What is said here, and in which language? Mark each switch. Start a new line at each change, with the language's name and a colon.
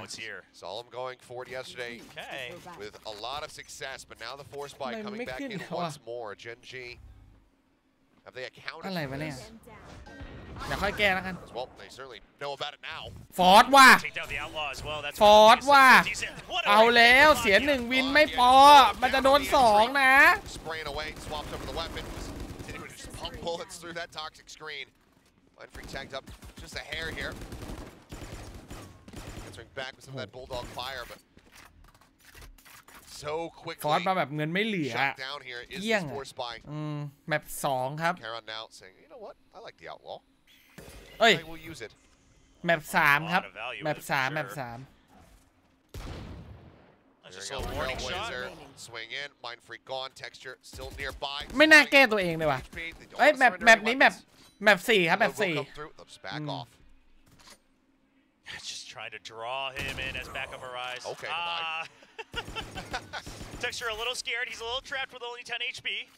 English: Oh, it's here. Saw him going forward yesterday with a lot of success, but now the force buy coming back in once more. Gen.G. Have they accounted
Thai: อะไร
English: for
Thai: วะเนี่ย
English: this?
Thai: เดี๋ยวค่อยแก้แล้วกัน
English: Well, they certainly know about it now.
Thai: ฟอร์ดว่ะ
English: Take down the outlaw as well. That's
Thai: ฟอร์ดว่ะเอาแล้วเสีย1 วินไม่พอมันจะโดน2นะ
English: Spraying away, swaps over the weapon. Continuing to just pump bullets through that toxic screen. Line freak tagged up just a hair here. Answering back with some of that bulldog fire, but so quickly.
Thai: ฟอร์ดมาแบบเงินไม่เหลือ
English: Shut down here is this force buy.
Thai: แมป2ครับ
English: Karen now saying, you know what? I like the outlaw. เอ้ย I will use it.
Thai: แมป3ครับแมป3แมป3
English: Just a warning shot. Swing in, mind freak gone, texture still nearby.
Thai: ไม่น่าแก้ตัวเองเลยว่ะเอ้ยแมปนี้แมป4ครับแมป4
English: Just back off. Just trying to draw him in as backup arrives. Okay, Texture a little scared. He's a little trapped with only 10 HP.